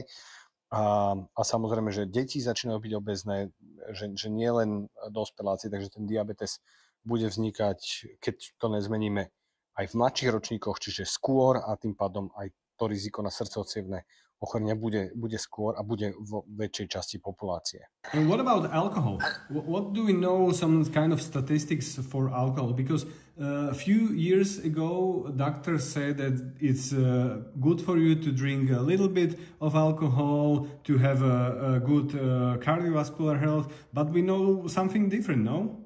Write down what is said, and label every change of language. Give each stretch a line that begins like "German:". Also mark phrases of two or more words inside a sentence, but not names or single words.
Slovak: A samozrejme, že deti začínajú byť obezné, že nie len dospeláci, takže ten diabetes bude vznikať, keď to nezmeníme, aj v mladších ročníkoch, čiže skôr a tým pádom aj to riziko na srdcovo-cievne ochorenia bude skôr a bude vo väčšej časti populácie.
English: And what about alcohol? What do we know some kind of statistics for alcohol? Because a few years ago, doctors said that it's good for you to drink a little bit of alcohol to have a good cardiovascular health, but we know something different, no?